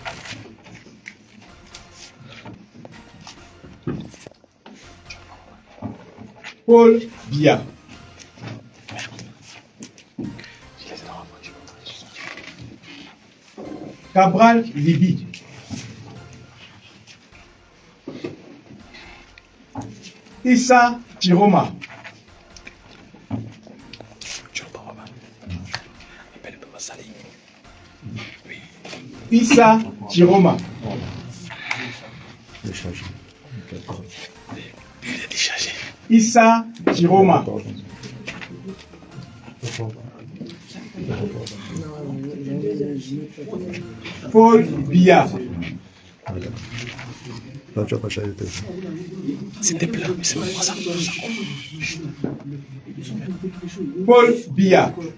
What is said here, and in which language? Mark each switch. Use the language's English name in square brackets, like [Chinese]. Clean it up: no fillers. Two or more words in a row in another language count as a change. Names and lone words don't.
[French] Paul Biya. Cabral Libi. Issa Chiroma. Issa Chiroma. Issa Chiroma. Paul Biya. Là, tu as pas changé de tête. C'était plat, mais c'est pas ça. Paul Biya.